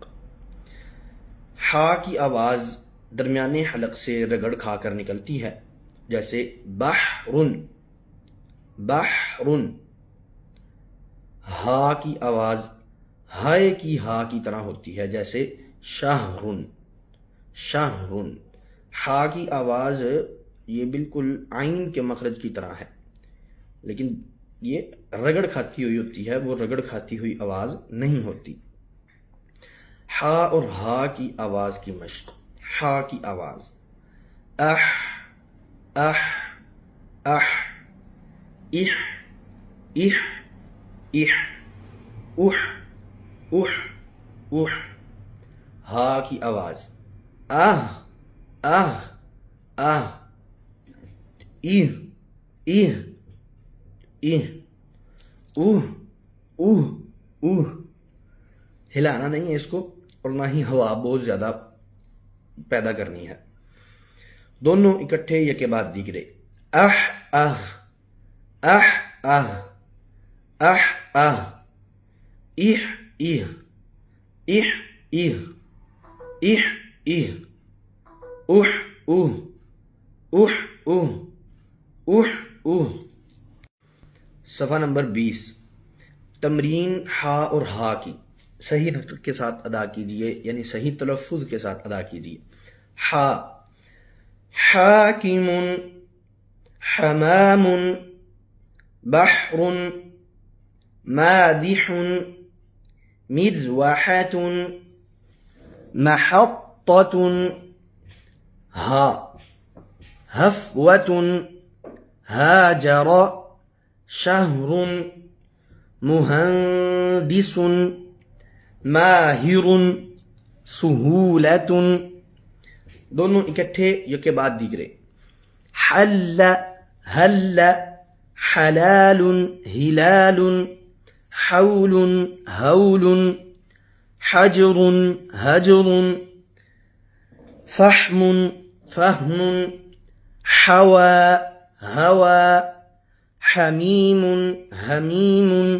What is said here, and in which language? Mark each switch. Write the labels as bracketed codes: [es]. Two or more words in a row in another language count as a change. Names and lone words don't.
[ur] ہا کی آواز درمیانے حلق سے رگڑ کھا کر نکلتی ہے، جیسے بحرن بحرن. ہا کی آواز ہائے کی ہا کی طرح ہوتی ہے، جیسے شہرن شہرن. ہا کی آواز یہ بالکل عین کے مخرج کی طرح ہے، لیکن یہ رگڑ کھاتی ہوئی ہوتی ہے، وہ رگڑ کھاتی ہوئی آواز نہیں ہوتی. ہا اور ہا کی آواز کی مشق. ہا کی آواز اح اح اح اح اح اح اح اح اح. ہا کی آواز آہ آہ آہ ایہ ایہ ایہ اوہ اوہ اوہ. ہلانا نہیں ہے اس کو اور نہ ہی ہوا بہت زیادہ پیدا کرنی ہے. دونوں اکٹھے یکے بعد دیگرے. اح اہ اح اہ اح اہ ایہ ایہ ایہ ایہ ایہ ایہ اوہ اوہ اوہ اوہ اوہ اوہ. صفحہ نمبر 20. تمرین ہا اور ہا کی صحیح نطق کے ساتھ ادا کیجیے، یعنی صحیح تلفظ کے ساتھ ادا کیجیے. [ar] ہا حاکم حمام بحر مادح مذوحة محطة. ہا ہفوة هاجر شهر مهندس ماہر سہولت. [ur] دونوں اکٹھے یکے بعد دیگرے. [ar] حل حل حلال ہلال حول ہول حجر حجر فحم فہم حوا ہوا حمیم حمیم.